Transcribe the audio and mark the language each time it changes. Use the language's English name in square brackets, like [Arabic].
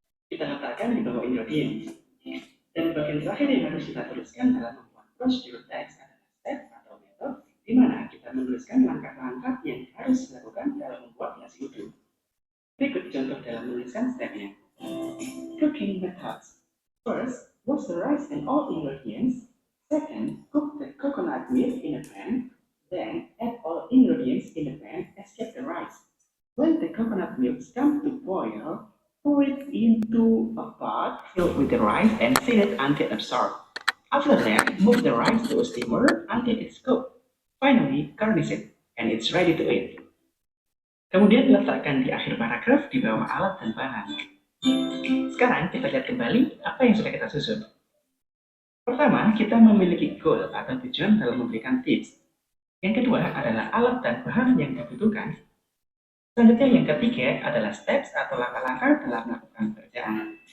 [Indonesian] Kita letakkan di bawah ingredients. Dan bagian terakhir yang harus kita tuliskan dalam membuat prosedur text adalah step atau metode, di mana kita menuliskan langkah-langkah yang harus dilakukan dalam membuat nasi uduk. Berikut contoh dalam menuliskan stepnya. [English] Cooking methods. First, wash the rice and all ingredients. Second, cook the coconut milk in a pan. Then, add all ingredients in the pan except the rice. When the coconut milk comes to boil, pour it into a pot filled with the rice and steam it until absorbed. After that, move the rice to a steamer until it's cooked. Finally, garnish it, and it's ready to eat. [Indonesian] Kemudian letakkan di akhir paragraf di bawah alat dan bahan. Sekarang kita lihat kembali apa yang sudah kita susun. Pertama, kita memiliki goal atau tujuan dalam memberikan tips. Yang kedua adalah alat dan bahan yang dibutuhkan. Selanjutnya yang ketiga adalah steps atau langkah-langkah dalam melakukan pekerjaan.